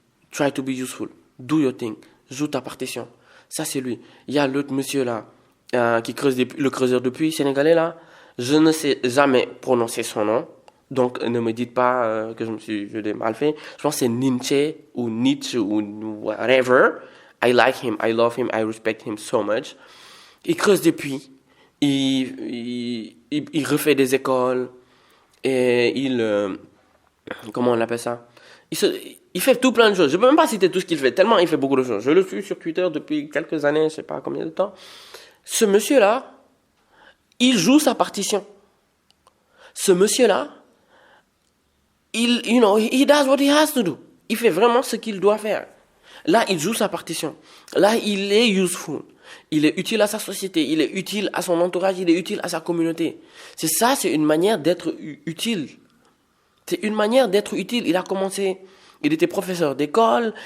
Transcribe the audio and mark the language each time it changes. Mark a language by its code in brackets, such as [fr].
[en] Try to be useful. Do your thing. [fr] Joue ta partition. Ça, c'est lui. Il y a l'autre monsieur là. qui creuse le creuseur de puits sénégalais là. Je ne sais jamais prononcer son nom. Donc, ne me dites pas que je l'ai mal fait. Je pense que c'est Nietzsche ou Nietzsche ou whatever. [en] I like him, I love him, I respect him so much. [fr] Il creuse des puits. Il refait des écoles. Et comment on appelle ça? Il fait tout plein de choses. Je ne peux même pas citer tout ce qu'il fait, tellement il fait beaucoup de choses. Je le suis sur Twitter depuis quelques années, je ne sais pas combien de temps. Ce monsieur-là, il joue sa partition. Ce monsieur-là, [en] he does what he has to do. [fr] Il fait vraiment ce qu'il doit faire. Là, il joue sa partition. Là, il est useful. Il est utile à sa société. Il est utile à son entourage. Il est utile à sa communauté. C'est une manière d'être utile. C'est une manière d'être utile. Il a commencé, il était professeur d'école.